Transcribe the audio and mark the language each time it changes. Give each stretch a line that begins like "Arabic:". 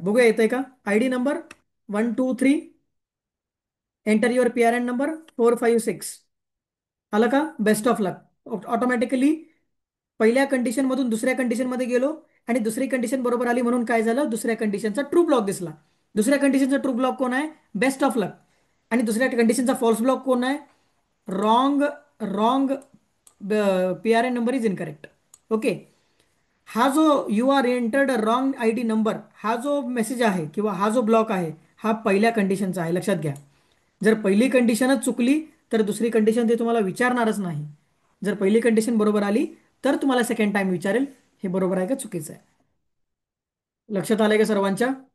Marathi: बघूया येतंय का?
English: I D number 1 2 3. Enter your P R N number 456.
Marathi: आलं का?
English: Best of luck.
Marathi: ऑटोमॅटिकली पहिल्या कंडिशन मधून दुसऱ्या कंडिशन मध्ये गेलो आणि दुसरी कंडिशन बरोबर आली म्हणून काय झालं? दुसऱ्या कंडिशनचा ट्रू ब्लॉक दिसला. दुसऱ्या कंडिशनचा ट्रू ब्लॉक कोण आहे? बेस्ट ऑफ लक. आणि दुसऱ्या कंडिशनचा फॉल्स ब्लॉक कोण आहे?
English: Wrong. Wrong P R N number is incorrect. Okay.
Marathi: हा जो
English: you are entered wrong I D number
Marathi: हा जो मेसेज आहे किंवा हा जो ब्लॉक आहे हा पहिल्या कंडिशनचा आहे. लक्षात घ्या. जर पहिली कंडिशनच चुकली तर दुसरी कंडिशन ते तुम्हाला विचारणारच नाही. जर पहिली कंडिशन बरोबर आली तर तुम्हाला सेकंड टाइम विचारेल हे बरोबर आहे का चुकीचं आहे. लक्षात आलंय का सर्वांच्या?